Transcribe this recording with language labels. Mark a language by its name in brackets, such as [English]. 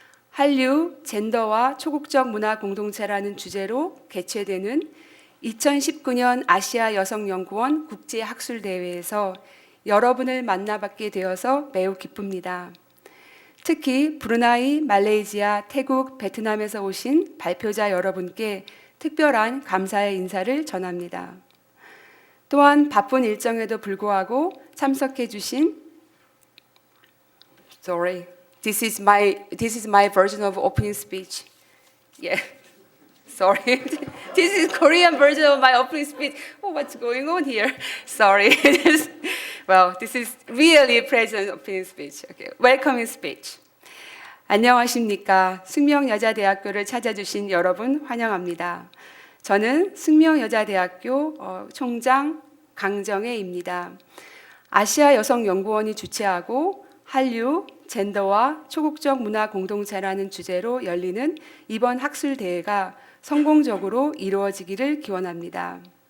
[Korean] 한류, 젠더와 초국적 문화 공동체라는 주제로 개최되는 2019년 아시아 여성연구원 국제학술대회에서 여러분을 만나뵙게 되어서 매우 기쁩니다. 특히 브루나이, 말레이시아, 태국, 베트남에서 오신 발표자 여러분께 특별한 감사의 인사를 전합니다. 또한 바쁜 일정에도 불구하고 참석해 주신 [English] this is my version of opening speech. Yeah. Sorry. This is Korean version of my opening speech. Oh, what's going on here? Sorry. Well, this is really present opening speech. Okay. Welcoming speech. [Korean] 안녕하십니까. 숙명여자대학교를 찾아주신 여러분 환영합니다. 저는 숙명여자대학교 총장 강정혜입니다. 아시아 여성연구원이 주최하고 한류, 젠더와 초국적 문화 공동체라는 주제로 열리는 이번 학술대회가 성공적으로 이루어지기를 기원합니다.